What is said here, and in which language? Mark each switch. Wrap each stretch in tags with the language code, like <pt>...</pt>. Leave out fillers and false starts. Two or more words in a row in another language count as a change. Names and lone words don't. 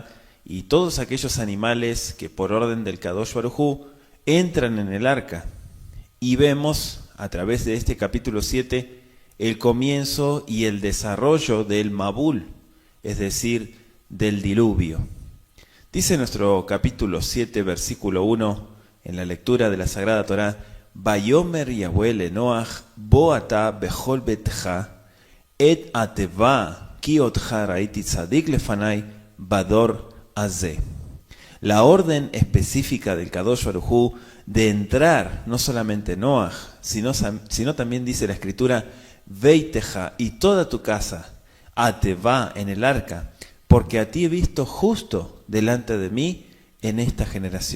<es>Y todos aquellos animales que por orden del</es> <he>קדוש ברוך הוא</he> <es>entran en el arca. Y vemos a través de este capítulo 7, el comienzo y el desarrollo del Mabul, es decir, del diluvio. Dice nuestro capítulo 7, versículo 1, en la lectura de la Sagrada Torá:</es> <he>ויאמר יהוה לנח בא אתה בכל ביתך את התבה כי אותך ראיתי צדיק לפני בדור הזה.</he> <es>La orden específica del</es> <he>קדוש ברוך הוא</he> <es>de entrar, no solamente Noach, sino también dice la Escritura, Veiteja, y toda tu casa, ateva, en el arca, porque a ti he visto justo delante de mí en esta generación.</es>